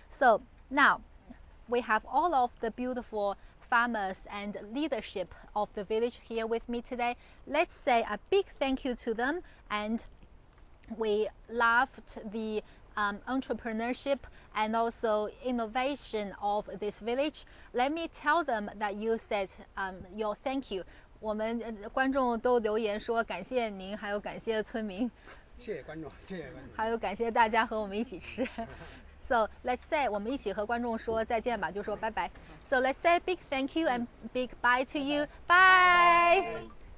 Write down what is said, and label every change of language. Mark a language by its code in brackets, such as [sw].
[en] So now we have all of the beautiful farmers and leadership of the village here with me today. Let's say a big thank you to them, and we loved the entrepreneurship and also innovation of this village. Let me tell them that you said your thank you. [zh] 我们观众都留言说感谢您，还有感谢村民。谢谢观众，谢谢观众。还有感谢大家和我们一起吃。 [en] So let's say [zh] 我们一起和观众说再见吧，就说拜拜。 [en] So let's say big thank you and big bye to you. Bye.